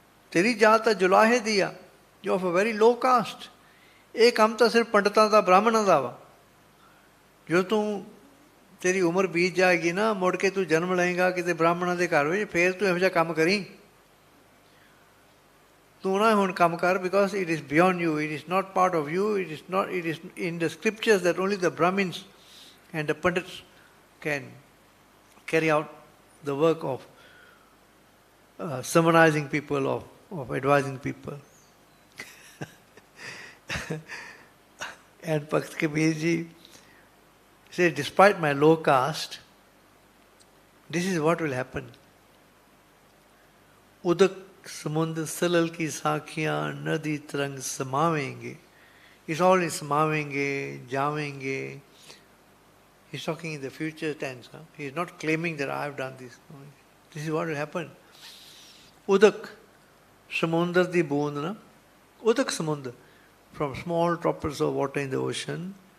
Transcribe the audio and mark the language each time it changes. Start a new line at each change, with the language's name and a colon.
Punjabi: ਤੇਰੀ ਜਾਤ ਤਾਂ ਜੁਲਾਹੇ ਦੀ ਆ,
English: you of a very low caste,
Punjabi: ਇਹ ਕੰਮ ਤਾਂ ਸਿਰਫ ਪੰਡਤਾਂ ਦਾ, ਬ੍ਰਾਹਮਣਾਂ ਦਾ ਵਾ। ਜੋ ਤੂੰ ਤੇਰੀ ਉਮਰ ਬੀਤ ਜਾਏਗੀ ਨਾ, ਮੁੜ ਕੇ ਤੂੰ ਜਨਮ ਲਏਗਾ ਕਿਤੇ ਬ੍ਰਾਹਮਣਾਂ ਦੇ ਘਰ ਵਿੱਚ, ਫੇਰ ਤੂੰ ਇਹੋ ਜਿਹਾ ਕੰਮ ਕਰੀ। ਤੂੰ ਨਾ ਹੁਣ ਕੰਮ ਕਰ,
English: because it is beyond you, it is not part of you, it is in the scriptures that only the Brahmins and the Pandits can carry out the work of summarizing people, of advising people. And Bhakt Kabir ji said, despite my low caste, this is what will happen.
Punjabi: Udak समुद्र सलल की साखियाँ नदी तरंग समावेंगे.
English: It's all in समावेंगे, जावेंगे. He's talking in the future tense. Huh? He's not claiming that I have done this. This is what will happen.
Punjabi: Udak, samundar di boond na.
English: Udak samundar, from small droplets of water in the ocean.